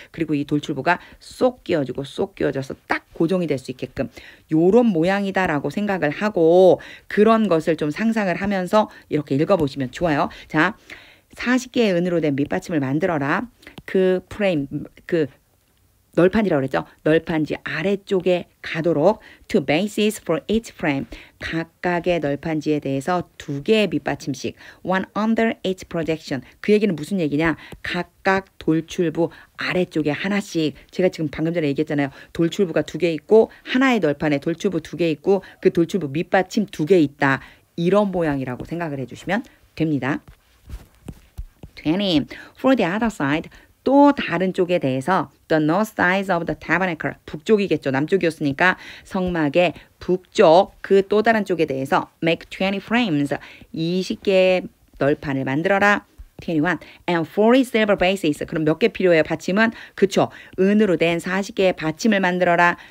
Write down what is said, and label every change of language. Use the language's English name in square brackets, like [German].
[Korean] 그리고 이 돌출부가 쏙 끼워지고 쏙 끼워져서 딱 고정이 될 수 있게끔 요런 모양이다라고 생각을 하고 그런 것을 좀 상상을 하면서 이렇게 읽어보시면 좋아요. 자, 40개의 은으로 된 밑받침을 만들어라. 그 프레임, 그 널판지라고 그랬죠. 널판지 아래쪽에 가도록 [English] to bases for each frame. [Korean] 각각의 널판지에 대해서 두 개의 밑받침씩 [English] one under each projection. [Korean] 그 얘기는 무슨 얘기냐. 각각 돌출부 아래쪽에 하나씩. 제가 지금 방금 전에 얘기했잖아요. 돌출부가 두 개 있고 하나의 널판에 돌출부 두 개 있고 그 돌출부 밑받침 두 개 있다. 이런 모양이라고 생각을 해주시면 됩니다. [English] 20. For the other side. [Korean] 또 다른 쪽에 대해서 [English] the north side of the tabernacle. [Korean] 북쪽이겠죠. 남쪽이었으니까 성막의 북쪽 그 또 다른 쪽에 대해서 [English] make 20 frames. [Korean] 20개의 널판을 만들어라. 21. [English] And 40 silver bases. [Korean] 그럼 몇 개 필요해요? 받침은? 그쵸. 은으로 된 40개의 받침을 만들어라.